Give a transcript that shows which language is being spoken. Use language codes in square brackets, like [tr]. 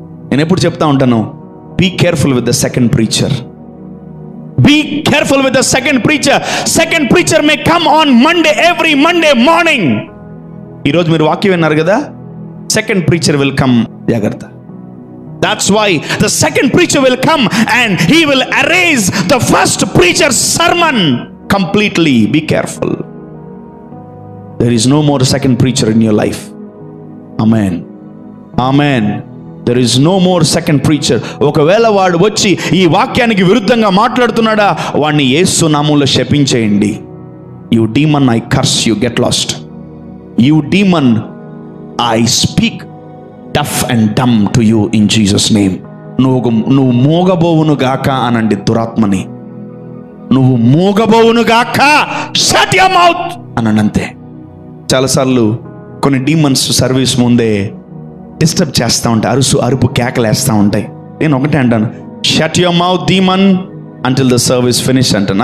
[te] నేను ఎప్పుడు చెప్తా ఉంటాను, [en] Be careful with the second preacher. Be careful with the second preacher. Second preacher may come on Monday, every Monday morning. [te] ఈ రోజు మీరు వాక్యం విన్నారు కదా, [en] second preacher will come. [te] జాగ్రత్త. [en] That's why the second preacher will come and he will erase the first preacher's sermon completely. Be careful. There is no more second preacher in your life. Amen. Amen. There is no more second preacher. [te] ఒకవేళ వాడు వచ్చి ఈ వాక్యానికి విరుద్ధంగా మాట్లాడుతున్నాడా, వాడిని యేసు నామములో శపించేయండి. [en] You demon, I curse you, get lost. You demon, I speak deaf and dumb to you in Jesus name. [te] నువ్వు మోగబోవును గాక అనండి దురాత్మని. నువ్వు మోగబోవును గాక, [en] shut your mouth [te] అనంతే. చాలాసార్లు కొన్ని డీమన్స్ సర్వీస్ ముందే డిస్టర్బ్ చేస్తూ ఉంటాయి, అరుపు కేకలేస్తూ ఉంటాయి. నేను ఒకటే అంటాను, [en] shut your mouth demon until the service finish [te] అంటాను.